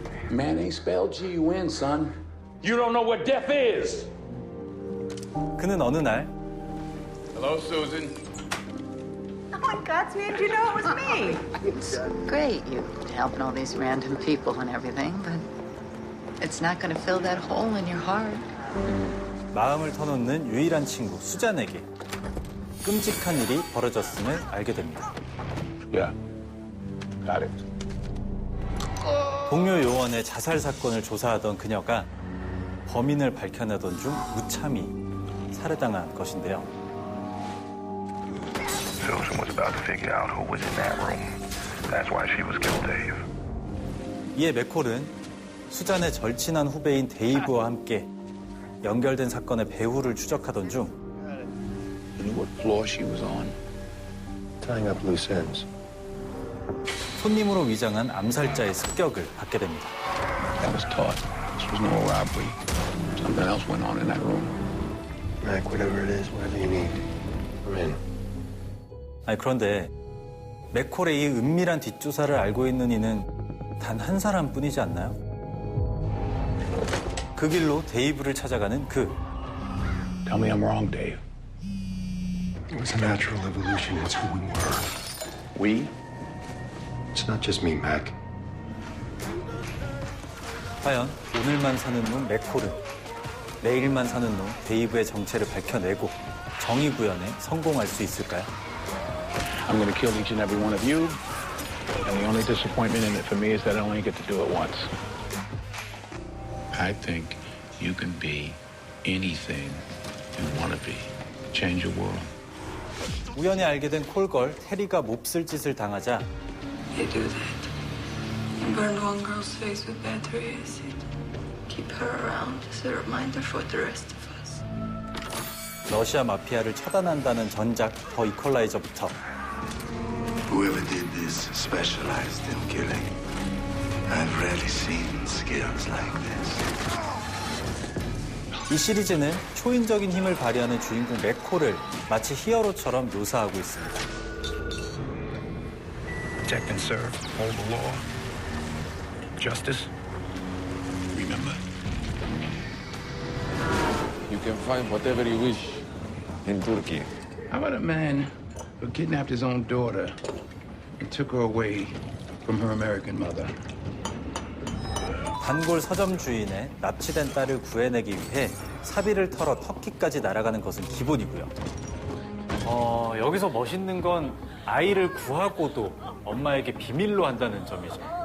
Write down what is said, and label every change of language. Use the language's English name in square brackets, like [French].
[English] Man ain't spelled G-U-N, son. You don't know what death is. [Korean] 그는 어느 날 [English] Hello, Susan. Oh, in God's name, do you know it was me? It's great you helping all these random people and everything, but it's not going to fill that hole in your heart. [Korean] 마음을 터놓는 유일한 친구 수잔에게 끔찍한 일이 벌어졌음을 알게 됩니다. [English] Yeah. Got it. [Korean] 동료 요원의 자살 사건을 조사하던 그녀가 범인을 밝혀내던 중 무참히 살해당한 것인데요. [English] Susan was about to figure out who was in that room. That's why she was killed, Dave. [Korean] 이에 맥콜은 수잔의 절친한 후배인 데이브와 함께 연결된 사건의 배후를 추적하던 중 [English] You knew what floor she was on? Tying up loose ends. [Korean] 손님으로 위장한 암살자의 습격을 받게 됩니다. [English] That was taught. This was no robbery. Something else went on in that room. Mac, whatever it is, whatever you need. I'm in. [Korean] 아니, 그런데 맥콜의 이 은밀한 뒷조사를 알고 있는 이는 단 한 사람뿐이지 않나요? 그 길로 데이브를 찾아가는 그. [English] Tell me I'm wrong, Dave. It was a natural evolution. It's who we were. We? It's not just me, Mac. [Korean] 과연 오늘만 사는 놈 맥콜은 내일만 사는 놈 데이브의 정체를 밝혀내고 정의 구현에 성공할 수 있을까요? [English] I'm going to kill each and every one of you. And the only disappointment in it for me is that I only get to do it once. I think you can be anything you want to be. Change your world. [Korean] 우연히 알게 된 콜걸 테리가 몹쓸 짓을 당하자 [English] They do that. You burned one girl's face with battery acid. Keep her around as a reminder for the rest of us. [Korean] 러시아 마피아를 처단한다는 전작 더 이퀄라이저부터 [English] Whoever did this specialized in killing. I've rarely seen skills like this. [Korean] 이 시리즈는 초인적인 힘을 발휘하는 주인공 맥콜을 마치 히어로처럼 묘사하고 있습니다. [English] Protect and serve. Hold the law. Justice. Remember. You can find whatever you wish in Turkey. How about a man who kidnapped his own daughter and took her away from her American mother? [Korean] 단골 서점 주인의 납치된 딸을 구해내기 위해 사비를 털어 터키까지 날아가는 것은 기본이고요. 여기서 멋있는 건 아이를 구하고도 엄마에게 비밀로 한다는 점이죠.